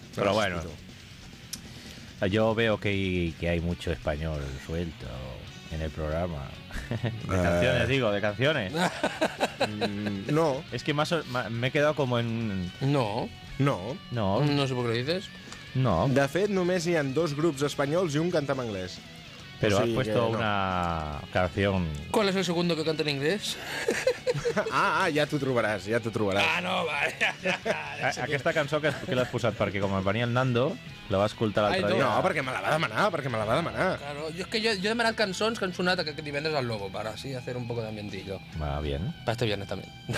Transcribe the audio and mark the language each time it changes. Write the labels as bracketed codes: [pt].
[es] Però bueno, yo veo que hay mucho español suelto en el programa. De canciones, digo, de canciones. No. Es que más me he quedado como en... No. No. No. No sé por qué lo dices. No. [ca] De fet, només hi ha dos grups espanyols i un canta en anglès. Però o sigui, [es] has puesto no. una canción... ¿Cuál es el segundo que canta en inglés? [ca] Ah, ja t'ho trobaràs, ja t'ho trobaràs. Ah, no, va. Ja, ja, ja, aquesta cançó que l'has posat, perquè com venia el Nando, la va escoltar l'altre dia. No, perquè me la va demanar, perquè me la va demanar. [es] Claro, yo, es que yo [ca] he demanat cançons que han sonat aquest divendres al Lobo, [es] para así hacer un poco de ambientillo. Va, bien. Para este viernes también.